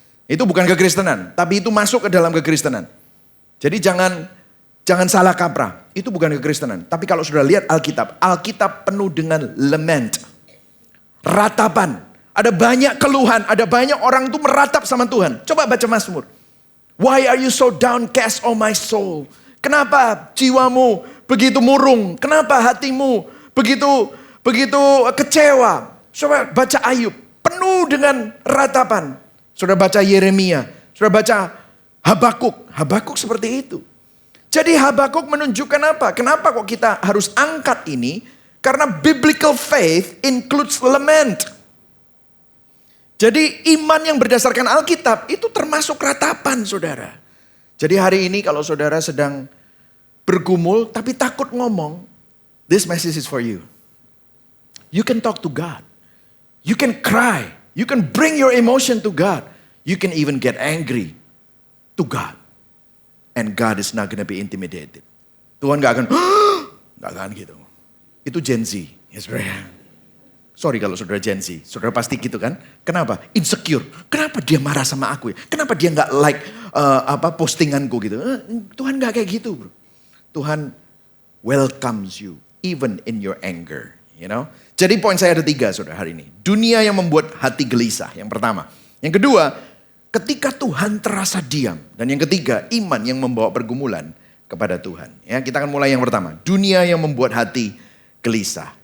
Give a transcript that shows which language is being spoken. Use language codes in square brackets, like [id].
[id] Itu bukan kekristenan, tapi itu masuk ke dalam kekristenan. Jadi jangan salah kaprah. Itu bukan kekristenan. Tapi kalau sudah lihat Alkitab penuh dengan lament. Ratapan. Ada banyak keluhan, ada banyak orang itu meratap sama Tuhan. Coba baca Mazmur. [en] Why are you so downcast, oh my soul? [id] Kenapa jiwamu begitu murung? Kenapa hatimu begitu kecewa? Coba baca Ayub, penuh dengan ratapan. Sudah baca Yeremia, sudah baca Habakuk seperti itu. Jadi Habakuk menunjukkan apa? Kenapa kok kita harus angkat ini? Karena [en] biblical faith includes lament. [id] Jadi iman yang berdasarkan Alkitab itu termasuk ratapan saudara. Jadi hari ini kalau saudara sedang bergumul tapi takut ngomong, [en] this message is for you. You can talk to God. You can cry. You can bring your emotion to God. You can even get angry to God. And God is not gonna be intimidated. [id] Tuhan gak akan gitu. Itu Gen Z. [en] Yes, sorry [id] kalau saudara Gen Z. Saudara pasti gitu kan. Kenapa? Insecure. Kenapa dia marah sama aku ya? Kenapa dia gak like postinganku gitu. Tuhan gak kayak gitu bro. [en] Tuhan welcomes you even in your anger. You know? [id] Jadi poin saya ada 3 saudara hari ini. Dunia yang membuat hati gelisah yang pertama. Yang kedua, ketika Tuhan terasa diam. Dan yang ketiga, iman yang membawa pergumulan kepada Tuhan. Ya, kita akan mulai yang pertama. Dunia yang membuat hati gelisah.